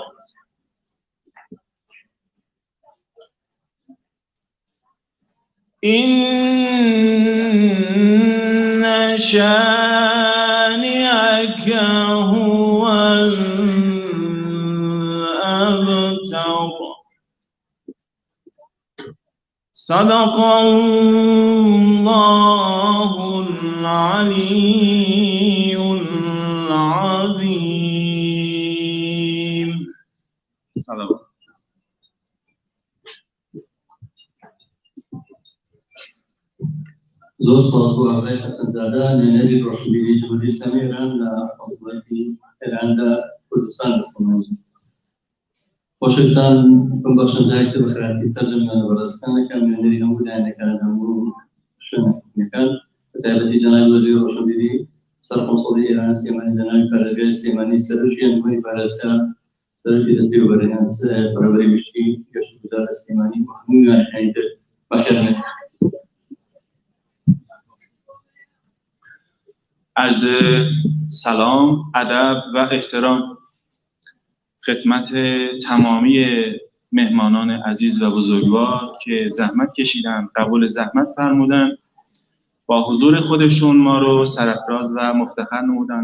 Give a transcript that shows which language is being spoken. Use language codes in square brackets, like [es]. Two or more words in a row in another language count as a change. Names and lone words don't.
[ar] إن شانئك هو الأبتر. صدق الله العلي العظيم. صدق. [ckb] زۆر سڵات بۆ ئاغای حەسەنزادە نوێنەری ڕۆشنبیری جمهوریەتی ئیسلامی ئێران لە کۆنسڵێتی ئێراندا کوردستان دەستەمەند. خۆشەویستان بەخشن جایەکتر بە خێرایی سەرجەمیانە بەڕێزەکانەکان نوێنەری هەموو لایەنەکان هەموو شوێنەکان بە تایبەتی جەنابی وەزیری ڕۆشنبیری سەرکۆنسڵی ئێران سلێمانی جەنابی پارێزگای سلێمانی سەرۆکی ئەنجومەنی پارێزگا سەرۆکی دەستی بەڕێوەبەری گشتی گەشتگوزار سلێمانی و هەموو لایەنەکانی تر بەخێرهێنن. [fa] عرض سلام، ادب و احترام خدمت تمامی مهمانان عزیز و بزرگوار که زحمت کشیدن، قبول زحمت فرمودن، با حضور خودشون ما رو سرافراز و مفتخر نمودن.